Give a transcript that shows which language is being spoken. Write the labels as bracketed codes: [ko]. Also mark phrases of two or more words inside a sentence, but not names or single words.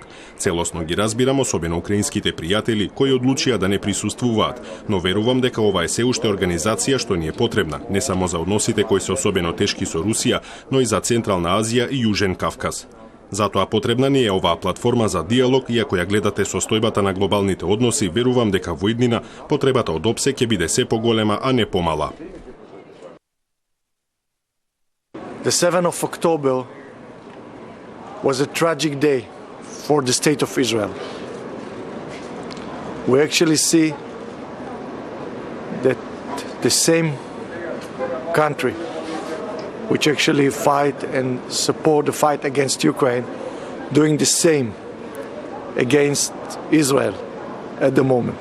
[mk] Целосно ги разбирам особено украинските пријатели кои одлучија да не присуствуваат, но верувам дека ова е се уште организација што ни е потребна, не само за односите кои се особено тешки со Русија, но и за Централна Азија и Јужен Кавказ. Затоа потребна ни е оваа платформа за диалог и ако ја гледате состојбата на глобалните односи, верувам дека во иднина потребата од ОПСЕ ќе биде се поголема, а не помала. [en] The 7th of October was a tragic day for the state of Israel. We actually see that the same country which actually fight and support the fight against Ukraine doing the same against Israel at the moment.